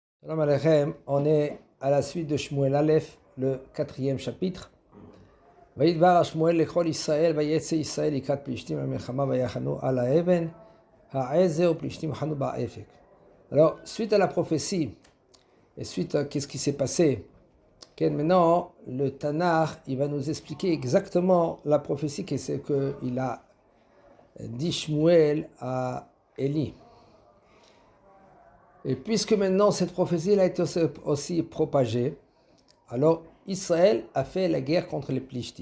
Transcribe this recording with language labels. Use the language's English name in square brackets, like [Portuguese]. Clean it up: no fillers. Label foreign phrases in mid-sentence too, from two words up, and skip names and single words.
[Hebrew] שלום עליכם, [French] on est à la suite de Shmuel Aleph, le 4e chapitre. [Hebrew] וידבר שמואל לכל ישראל, ויצא ישראל לקראת פלשתים למלחמה ויחנו על האבן, העזר פלשתים חנו באפק. [French] Alors, suite à la prophétie, et suite à qu'est-ce qui s'est passé, maintenant, le Tanakh, il va nous expliquer exactement la prophétie qu'il a dit Shmuel à Élie. Et puisque maintenant cette prophétie a été aussi propagée, alors Israël a fait la guerre contre les Plishtim.